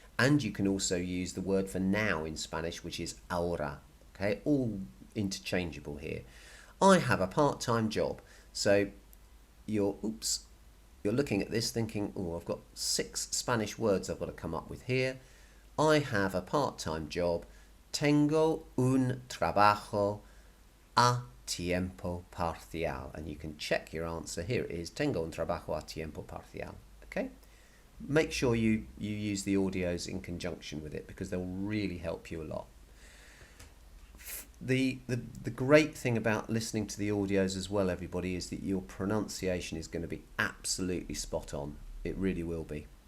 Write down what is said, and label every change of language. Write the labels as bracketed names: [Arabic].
[English] And you can also use the word for now in Spanish, which is ahora. Okay, all interchangeable here. I have a part-time job. So you're looking at this thinking, oh, I've got 6 Spanish words I've got to come up with here. I have a part-time job. [Spanish] Tengo un trabajo a tiempo parcial. [English] And you can check your answer. Here it is. [Spanish] Tengo un trabajo a tiempo parcial. [English] Okay? Make sure you use the audios in conjunction with it, because they'll really help you a lot. The great thing about listening to the audios as well, everybody, is that your pronunciation is going to be absolutely spot on. It really will be.